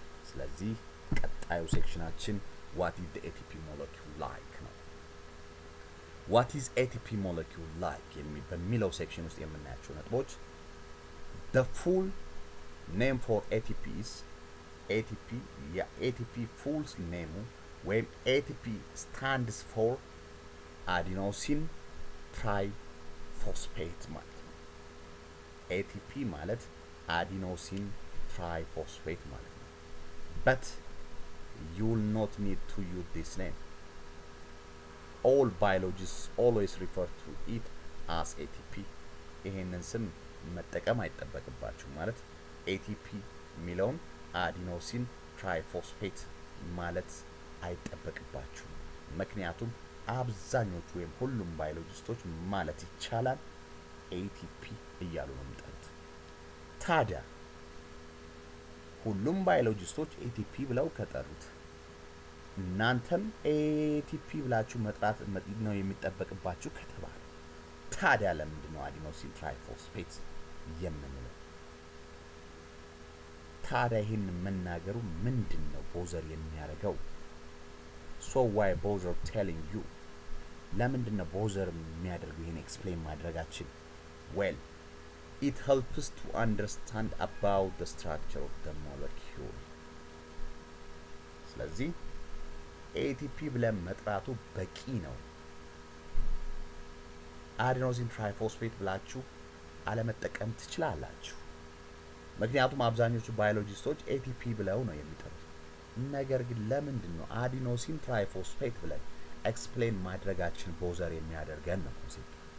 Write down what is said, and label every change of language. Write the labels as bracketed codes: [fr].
[am] ስለዚህ ቀጣዩ ሴክሽናችን what is the ATP molecule like ነው። what is ATP molecule like በሚለው ሴክሽን ውስጥ የምናያቸው ነጥቦች the full name for ATP is ATP የATP full name ወይም ATP stands for adenosine triphosphate ማለት ነው። [en] ATP ማለት adenosine triphosphate ማለት ነው። But you will not need to use this name. All biologists always refer to it as ATP. [am] ይሄንን ስም መጠቀም አይጠበቅባችሁ ማለት ATP የሚለውን አዲኖሲን ትራይፎስፌት ማለት አይጠበቅባችሁ። ምክንያቱም አብዛኞቹ ወይም ሁሉም ባዮሎጂስቶች ማለት ይቻላል ATP እያሉ ነው የሚጠሩት። ታዲያ ሁሉም ባዮሎጂስቶች ATP ብለው ከጠሩት እናንተም ATP ብላችሁ መጥራት ነው የሚጠበቅባችሁ ከተባለ ታዲያ ለምንድን ነው አዲኖሲን ትራይፎስፌት የምንለው? ታዲያ ይህን መናገሩ ምንድን ነው ቦዘር የሚያደርገው? [en] So why bother telling you? [am] ለምንድን ነው ቦዘር የሚያደርገው ይህን ኤክስፕሌን ማድረጋችን? [en] Well, it helps to understand about the structure of the molecule. [am] ስለዚህ ATP ብለን መጥራቱ በቂ ነው። አዲኖሲን ትራይፎስፌት ብላችሁ አለመጠቀም ትችላላችሁ። ምክንያቱም አብዛኞቹ ባዮሎጂስቶች ATP ብለው ነው የሚጠሩት። ነገር ግን ለምንድን ነው አዲኖሲን ትራይፎስፌት ብለን ኤክስፕሌን ማድረጋችን ቦዘር የሚያደርገን ነው ኮንሴፕት?